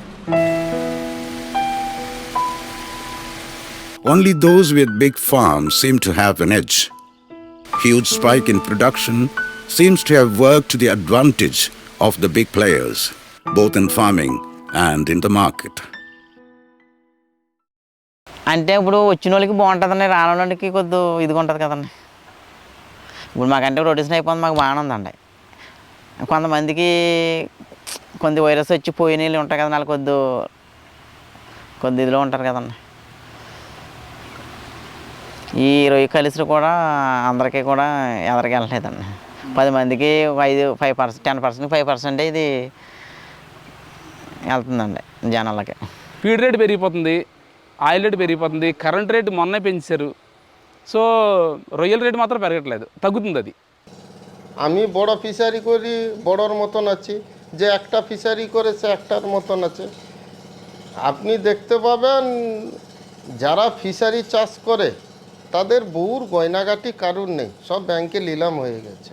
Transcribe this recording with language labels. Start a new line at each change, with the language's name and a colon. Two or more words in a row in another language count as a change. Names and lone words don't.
English: Only those with big farms seem to have an edge. Huge spike in production seems to have worked to the advantage of the big players, both in farming and in the market.
Telugu: అంటే ఇప్పుడు వచ్చిన వాళ్ళకి బాగుంటుందండి, రాని వాళ్ళకి కొద్ది ఇదిగా ఉంటుంది కదండి. ఇప్పుడు మాకంటే రొటేషన్ అయిపోతుంది, మాకు బాగానే ఉందండి. కొంతమందికి కొంత వైరస్ వచ్చి పోయిన నీళ్ళు ఉంటాయి కదా, వాళ్ళు కొద్ది ఇదిలో ఉంటారు కదండి. ఈ రొయ్య కలిసి కూడా అందరికీ కూడా ఎదరికి వెళ్ళలేదండి. 10 మందికి 5% 10% 5% ఇది వెళ్తుందండి జనాలకి.
English: feed rate
Telugu: పెరిగిపోతుంది,
English: oil rate
Telugu: పెరిగిపోతుంది,
English: current rate
Telugu: మొన్నే పెంచారు. సో రొయ్యల రేట్ మాత్రం పెరగట్లేదు, తగ్గుతుంది అది.
Bangla: আমি বড় ফিশারি করি, বড়র মতন আছি, যে একটা ফিশারি করে সে একটার মতন আছে। আপনি দেখতে পাবেন যারা ফিশারি চাষ করে তাদের বহুর গয়নাগাটি কারুর নেই, সব ব্যাংকে নিলাম হয়ে গেছে।